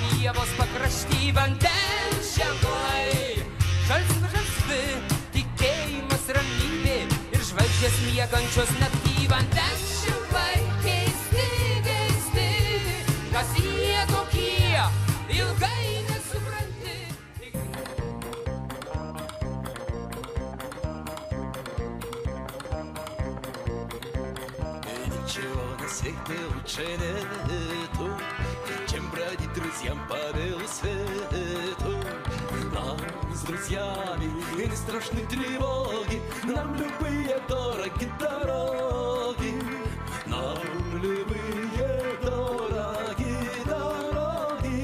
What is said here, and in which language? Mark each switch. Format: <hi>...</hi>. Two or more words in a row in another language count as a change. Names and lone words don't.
<lt>pievos pakrašty vandens ženklai. Žalsvi, tikėjimas ramybė ir žvaigždės miegančios naktį vandens ženklai. Keisti, kas jie tokie, ilgai nesupranti.</lt> <ru>Ничего на свете лучше нету, чем бродить друзьям по белу свету. Нам с друзьями и не страшны тревоги, нам любые дороги дороги, нам любые дороги дороги.</ru>